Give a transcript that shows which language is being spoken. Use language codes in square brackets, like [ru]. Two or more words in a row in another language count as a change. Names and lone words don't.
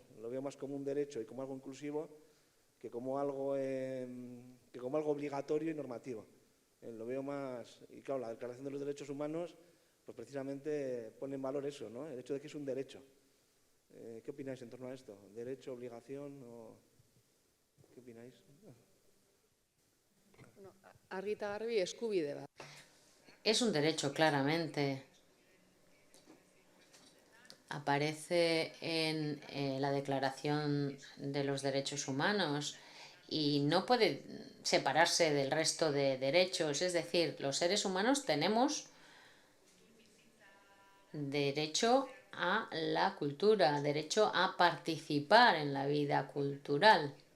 [es] Lo veo más como un derecho y como algo inclusivo que como algo obligatorio y normativo. Lo veo más... Y claro, la Declaración de los Derechos Humanos pues precisamente pone en valor eso, ¿no? El hecho de que es un derecho. ¿Qué opináis en torno a esto? ¿Derecho, obligación o...? ¿Qué opináis? [eu] Argi eta garbi eskubide bat. [es] Es un derecho, claramente. Aparece en la Declaración de los Derechos Humanos y no puede separarse del resto de derechos. Es decir, los seres humanos tenemos derecho a la cultura, derecho a participar en la vida cultural.